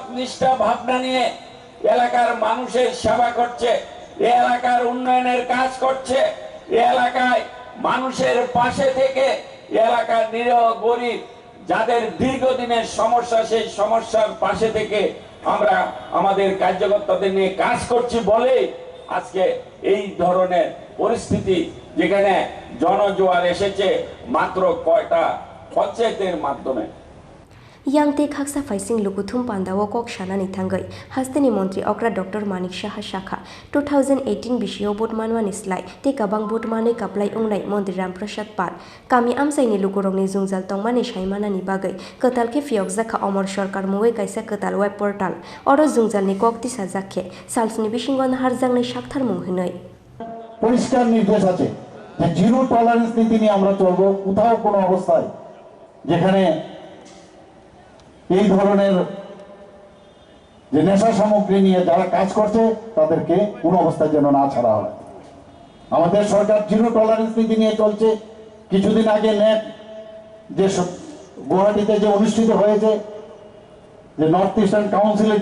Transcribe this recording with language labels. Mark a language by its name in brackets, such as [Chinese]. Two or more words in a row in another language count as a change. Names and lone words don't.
[Bangla] নিষ্ঠা ভাবনা নিয়ে এলাকার মানুষের সেবা করছে এই এলাকার উন্নয়নের কাজ করছে এই এলাকায় মানুষের পাশে থেকে এলাকার নিরীহ গরিব যাদের দীর্ঘদিনের সমস্যা সেই সমস্যার পাশে থেকে আমরা আমাদের কার্যকর্তাদের নিয়ে কাজ করছি বলে আজকে এই ধরনের পরিস্থিতি যেখানে জনজোয়ার এসেছে মাত্র কয়টা পঞ্চায়েতের মাধ্যমে [Kok Borok] Yang te khaksa faising Lukuthum Pandao kok sanani thangai hastani mantri okra Dr.Manik saha shakha 2018 bisio bot manwani slai te kabang bot manai kaplai ongnai mantri Prasad Pal kami amsaini lukurongni jungjal tongmani saimanani bagai katal ke fiyok jakha omor sarkar mugai kaisa katal [English] web portal [Kok Borok] oro jungjalni kokti sajakhe salsni bisingo naharjangnai saktharmung hinai [Bangla] পরিষ্কার নির্দেশ আছে যে [English] zero tolerance [Bangla] নীতি নিয়ে আমরা চলবো কোথাও কোনো অবস্থায় যেখানে এই ধরনের যে নেশা সামগ্রী নিয়ে যারা কাজ করছে তাদেরকে কোনো অবস্থায় যেন না ছাড়া হয় আমাদের সরকার [English] zero tolerance [Bangla] নীতি নিয়ে চলছে কিছুদিন আগে নেট যে গুয়াহাটিতে যে অনুষ্ঠিত হয়েছে যে নর্থ ইস্টার্ন কাউন্সিলের